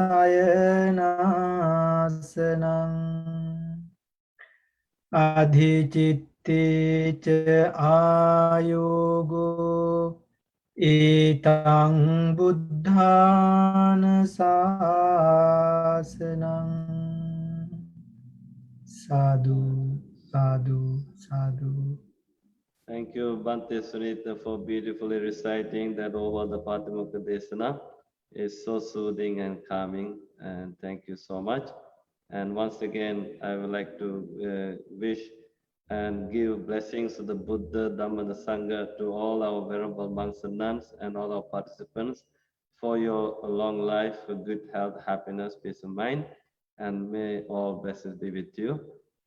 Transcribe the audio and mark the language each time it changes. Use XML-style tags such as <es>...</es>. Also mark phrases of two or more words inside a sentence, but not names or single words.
<pi>sayanasanang adhicitte ca ayogo etang buddhana sasanang sadhu sadhu sadhu.</pi> <en>Thank you, Bante Sunita, for beautifully reciting that Ovada Patimokkha Desana. It's so soothing and calming, and thank you so much. And once again, I would like to wish and give blessings to the Buddha, Dhamma, and the Sangha, to all our venerable monks and nuns, and all our participants, for your long life, good health, happiness, peace of mind, and may all blessings be with you.</en>